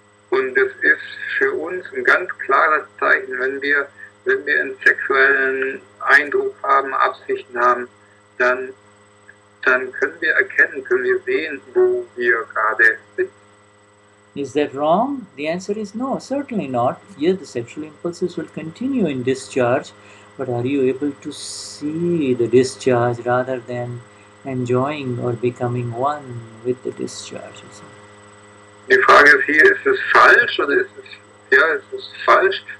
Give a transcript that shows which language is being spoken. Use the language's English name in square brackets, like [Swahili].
[German] Und es ist für uns ein ganz klares Zeichen, wenn wir einen sexuellen Eindruck haben, Absichten haben, dann können wir erkennen, können wir sehen, wo wir gerade sind. [English] Is that wrong? The answer is no, certainly not. Yes, the sexual impulses will continue in discharge, but are you able to see the discharge rather than enjoying or becoming one with the discharge? [German] Die Frage ist hier, ist es falsch oder ist es falsch?